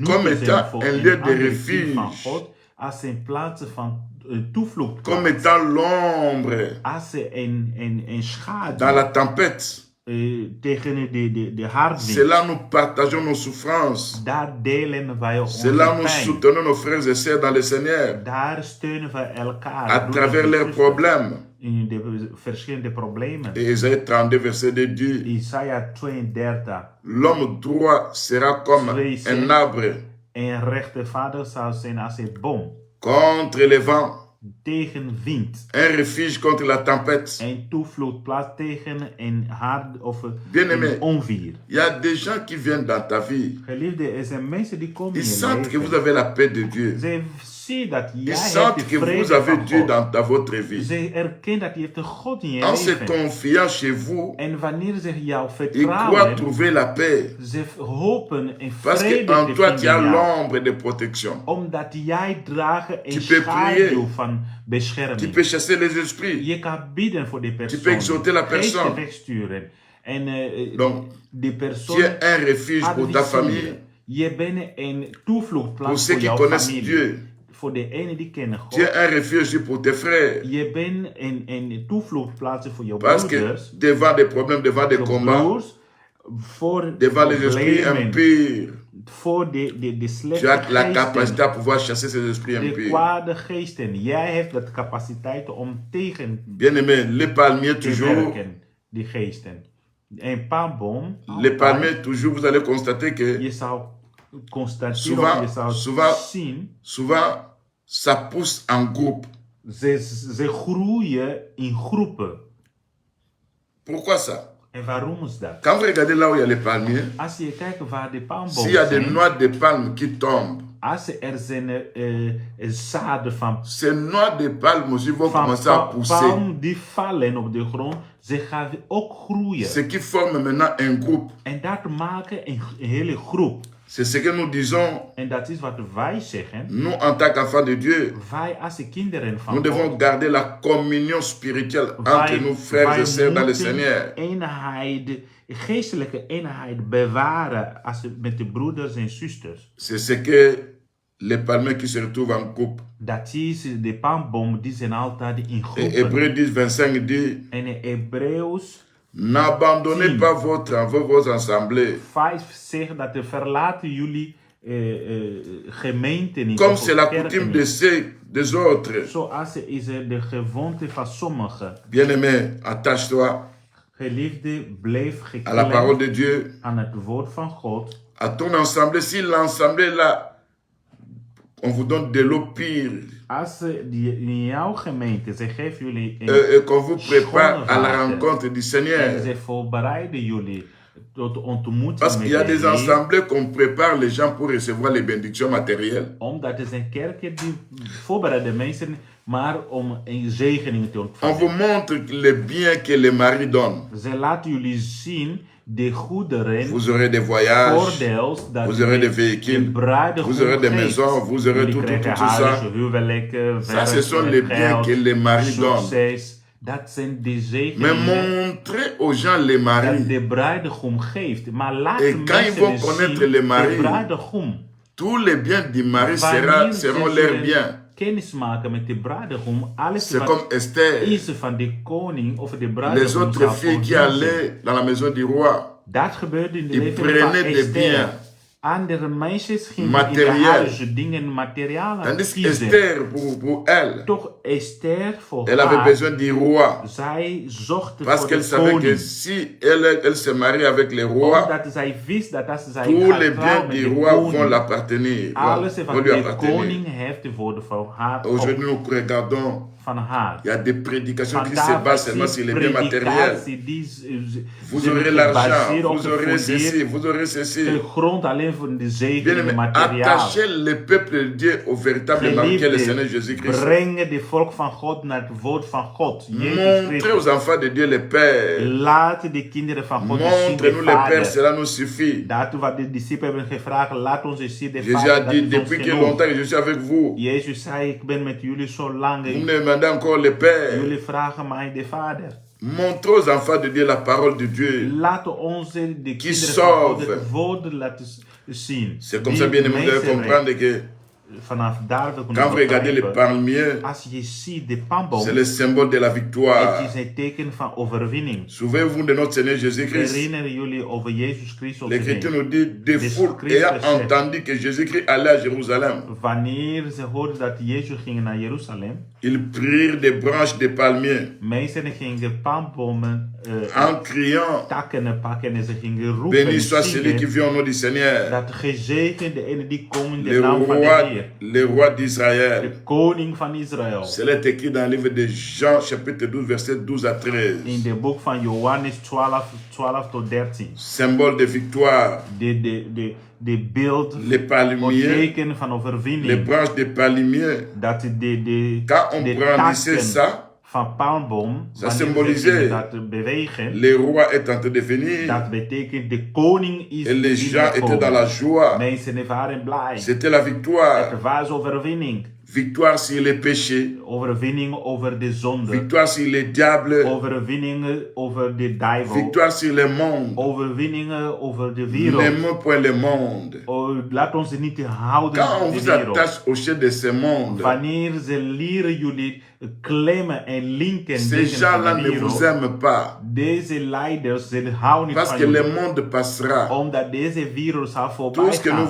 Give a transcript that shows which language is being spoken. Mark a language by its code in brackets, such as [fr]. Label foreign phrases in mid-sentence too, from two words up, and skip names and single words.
[fr] Comme [nl] noemen [fr] étant [nl] zijn voor [fr] un [nl] een [fr] lieu de [nl] ander [fr] refuge. [nl] kind van God, als een plaats van toevlucht. [fr] comme étant l'ombre [nl] Als een [fr] dans [nl] schaduw [fr] la tempête. [nl] tegen de hardwind. [fr] C'est là nous partageons nos souffrances. [nl] Daar delen wij onze [fr] C'est là nous [nl] pijn. [fr] soutenons nos frères et sœurs dans le Seigneur [nl] Daar steunen wij elkaar. [fr] à [nl] broeders [fr] travers [nl] en [fr] leurs [nl] zusters, [fr] problèmes. [nl] in de verschillende problemen. [fr] Et Isaïe 32, verset 2 dit, [nl] Isaiah 32. [fr] l'homme droit sera comme un arbre [nl] Een rechtvaardig zal zijn als een boom. [fr] contre les vents, [nl] Tegen wind. [fr] un refuge contre la tempête. [nl] Een toevluchtplaats tegen een hard of [fr] Bien-aimé. [nl] een onweer. [fr] Il y a des gens qui viennent dans ta vie. [nl] Geliefde, er zijn mensen die komen in [fr] Ils [nl] je [fr] sentent que vous [nl] leven. [fr] avez la paix de Dieu. [nl] Ze zien dat jij [fr] Ils [nl] hebt [fr] sentent [nl] de [fr] que vous [nl] vrede [fr] avez [nl] van [fr] Dieu [nl] God. [fr] dans votre vie. [nl] Ze erkennen dat je hebt een God in je [fr] En se [nl] leven. [fr] confiant chez vous, [nl] En wanneer ze jou [fr] ils croient [nl] vertrouwen, [fr] trouver la paix. [nl] ze hopen een [fr] Parce [nl] vrede [fr] qu'en [nl] te [fr] toi, tu as [nl] vinden in jou. [fr] l'ombre de protection. [nl] Omdat jij draagt een [fr] Tu peux [nl] schaduw [fr] prier. [nl] van [fr] Tu [nl] bescherming. [fr] peux chasser les esprits. [nl] Je kan bidden voor die [fr] Tu peux [nl] persoon. [fr] exhorter la [nl] Geesten [fr] personne. [nl] wegsturen. En [fr] Donc, [nl] die [fr] tu [nl] persoon [fr] es un refuge pour ta famille. [nl] adviseren. Je bent een [fr] Pour [nl] toevluchtplaats [fr] ceux [nl] voor [fr] qui [nl] jouw [fr] connaissent [nl] familie. [fr] Dieu. [nl] Voor degenen die kennen [fr] Tu es [nl] God. [fr] un refuge pour tes frères. [nl] Je bent een toevluchtplaats voor jouw [fr] Parce que [nl] broeders. [fr] devant des problèmes, devant des [nl] Je [fr] combats, [nl] broers. Voor [fr] devant les esprits [nl] problemen. [fr] impurs, [nl] Voor de [fr] tu [nl] slechte [fr] as la capacité [nl] geesten. [fr] à pouvoir chasser ces esprits [nl] De [fr] impurs. [nl] kwade geesten. Jij hebt de capaciteit om tegen [fr] Bien-aimé, les palmiers [nl] te [fr] toujours, [nl] werken. Die geesten. Een palmboom. [fr] les palmiers toujours, vous allez constater que [nl] Je zou constateren [fr] Souvent- [nl] of je zou [fr] souvent- [nl] zien. [fr] souvent, ça pousse en groupe. [nl] Ze groeien in groepen. [fr] Pourquoi ça? [nl] En waarom is dat? [fr] Quand vous regardez là où il y a les palmiers, [nl] Als je kijkt waar de [fr] s'il [nl] palmbomen [fr] y a des [nl] zijn, [fr] noix de palme qui tombent, [nl] als er zijn zaden [fr] ces noix de palme aussi vont commencer à pousser. [nl] palm die vallen op de grond, ze gaan ook groeien. [fr] Ce qui forme maintenant un groupe. [nl] En dat maken een hele groep. [fr] C'est ce que nous disons, [nl] En dat is wat wij zeggen. [fr] nous en tant qu'enfants de Dieu. [nl] Wij als de kinderen van [fr] Nous devons [nl] God, [fr] garder la communion spirituelle entre nos frères et sœurs dans le Seigneur. [nl] eenheid, geestelijke eenheid bewaren als met de broeders en zusters. [fr] C'est ce que les palmiers qui se retrouvent en groupe. [nl] Dat is de palmboom, die zijn altijd in [fr] Et [nl] groepen. [fr] Hébreux 10, 25 dit, [nl] En in Hebreeuws [fr] n'abandonnez pas vos assemblées. [nl] 5 zegt dat verlaten jullie gemeenten niet. [fr] Comme [nl] of [fr] c'est la [nl] kerken [fr] coutume [nl] niet. [fr] des autres. [nl] Zoals is de gewoonte van sommigen. [fr] Bien-aimé, attache-toi [nl] Geliefde, blijf [fr] à la parole [nl] geklemd [fr] de Dieu, [nl] aan het woord van God. [fr] à ton assemblée. Si l'assemblée là, on vous donne de l'eau pure, [nl] Als in jouw gemeente, ze geven jullie [fr] qu'on vous prépare à la [nl] water. [fr] rencontre du [nl] En [fr] Seigneur. [nl] ze voorbereiden jullie tot de ontmoeting [fr] Parce [nl] met [fr] qu'il y a [nl] de [fr] des [nl] Heer. [fr] assemblées qu'on prépare les gens pour recevoir les bénédictions matérielles. [nl] Omdat er zijn kerken die voorbereiden mensen, maar om een zegening te [fr] On [nl] ontvangen. [fr] vous montre les biens que les maris donnent. [nl] Ze laten jullie zien de goederen, [fr] Vous aurez des voyages, [nl] voordels dat [fr] vous aurez des [nl] de [fr] véhicules, [nl] bruidegom [fr] vous aurez des [nl] geeft. [fr] maisons, vous aurez [nl] Jullie [fr] tout [nl] krijgen [fr] ça. [nl] huizen, huwelijken, [fr] Ça, ce sont les biens que les maris donnent. [nl] succes. Dat zijn de [fr] Mais [nl] zegeningen [fr] montrez aux gens les [nl] dat [fr] maris. [nl] de bruidegom geeft. Maar laat [fr] Et [nl] de [fr] quand ils vont [nl] mensen [fr] connaître [nl] zien [fr] les maris, [nl] de bruidegom. [fr] Tous les biens du mari [nl] Wanneer [fr] seront [nl] ze [fr] leurs [nl] zullen [fr] biens. [nl] kennis maken met de bruidegom, alles [fr] C'est [nl] wat [fr] comme Esther, [nl] is van de koning of de [fr] les [nl] bruidegom [fr] autres [nl] zal [fr] filles qui [nl] voorzien. [fr] allaient dans la maison du roi. [nl] Dat gebeurde in de Die leven van [fr] prenaient des [nl] Esther. [fr] biens. [nl] Andere meisjes gingen in [fr] Matériel. [nl] de huizen dingen, materialen [fr] Tandis [nl] kiezen. [fr] qu'Esther, pour elle, [nl] Toch Esther voor [fr] elle avait [nl] haar, [fr] besoin du roi. [nl] zij zocht [fr] Parce [nl] voor [fr] qu'elle [nl] de [fr] savait que [nl] koning. [fr] si elle se marie avec le roi, [nl] Omdat zij wist dat als zij [fr] tous [nl] gaat [fr] les [nl] trouwen [fr] biens [nl] met [fr] du [nl] de [fr] roi [nl] koning, [fr] vont l'appartenir. [nl] alles [fr] Vont [nl] van [fr] lui [nl] de [fr] appartenir. [nl] koning heeft worden van haar. [fr] Aujourd'hui, nous regardons, [nl] Van haar. [fr] il y a des prédications qui se [nl] Vandaag [fr] basent [nl] is [fr] seulement [nl] die [fr] sur les biens matériels. [nl] predikatie die [fr] Vous [nl] zijn [fr] aurez l'argent, [nl] gebaseerd op [fr] vous aurez ceci, [nl] gefundeerd [fr] vous aurez ceci. [nl] de grond alleen voor de [fr] Bien [nl] zegen [fr] aimé, [nl] materiaal. [fr] attachez le peuple de Dieu au véritable banquier, le Seigneur [nl] Geliefde, [fr] Jésus-Christ. [nl] brengen de volk van God naar het woord van God. Jezus [fr] Montrez [nl] Christus. [fr] aux enfants de Dieu le Père. [nl] Laat de kinderen van God zien de [fr] Montrez-nous le Père, [nl] Vader. [fr] cela nous suffit. [nl] Daartoe wat de discipelen hebben gevraagd, laat ons eens zien de [fr] Jésus a [nl] Vader. Dat [fr] dit, [nl] is ons [fr] depuis que [nl] genoeg. [fr] longtemps que je suis avec vous, [nl] Jezus zei, ik ben met jullie zo lang. [fr] vous me demandez encore le Père. [nl] Jullie vragen mij de Vader. [fr] Montrez aux enfants de Dieu la parole de Dieu. [nl] Laten ons de kinderen [fr] sauve. [nl] van God het woord laten zien. [fr] C'est comme [nl] Die [fr] ça, bien aimé, vous devez [nl] mensen [fr] comprendre que [nl] vanaf daar we [fr] quand [nl] kunnen [fr] vous regardez les [nl] begrijpen. [fr] palmiers, [nl] Als je ziet de palmboom, [fr] c'est le symbole de la [nl] het [fr] victoire. [nl] is een teken van overwinning. [fr] Souvenez-vous de notre Seigneur Jésus-Christ. [nl] Herinneren jullie over Jezus Christus. [fr] L'Écriture nous dit, des Des foules [nl] Christus [fr] ayant [nl] zegt. [fr] entendu que Jésus-Christ allait à Jérusalem, [nl] Wanneer ze hoorden dat Jezus ging naar Jeruzalem, [fr] ils prirent des branches de palmiers [nl] mensen gingen palmbomen [fr] en criant, [nl] takken pakken en ze gingen roepen [fr] béni [nl] en [fr] soit celui qui [nl] zingen [fr] vient au nom du Seigneur, [nl] dat gezegend de ene die komt in de [fr] le [nl] naam van de [fr] roi, [nl] Heer, [fr] le roi [nl] de [fr] d'Israël. [nl] koning van Israël. [fr] Cela est écrit dans le livre de Jean, chapitre 12, versets 12 à 13. [nl] In de boek van Johannes 12 tot 13. [fr] Symbole de victoire. [nl] De beeld, [fr] Les [nl] het [fr] palmiers, [nl] teken van [fr] les [nl] overwinning. [fr] branches de palmiers. [nl] Dat de [fr] Quand on [nl] de [fr] brandissait [nl] takken [fr] ça, [nl] van palmboom, [fr] Ça [nl] wanneer [fr] symbolisait [nl] ze dat bewegen, [fr] le roi est en train de venir [nl] dat betekent de koning is [fr] et les gens étaient dans [nl] binnengekomen. [fr] la joie. [nl] Mensen waren blij. [fr] C'était la victoire. [nl] Het was overwinning. [fr] victoire sur les péchés, [nl] overwinning over de zonde, [fr] victoire sur les diables, [nl] overwinningen over de duivel, [fr] victoire sur le monde. [nl] overwinningen over de wereld. [fr] N'aimons point le monde. [nl] Laat ons niet houden [fr] Quand on [nl] van de [fr] vous [nl] wereld. [fr] attache au chef de ce monde, [nl] Wanneer ze leren jullie klemmen en linken [fr] ces [nl] dingen [fr] gens-là [nl] van de [fr] ne vous [nl] wereld, [fr] aiment pas. [nl] deze leiders, ze houden niet [fr] Parce [nl] van [fr] que le [nl] jullie. [fr] monde passera. [nl] Omdat deze wereld zal [fr] Tout [nl] voorbij [fr] ce que nous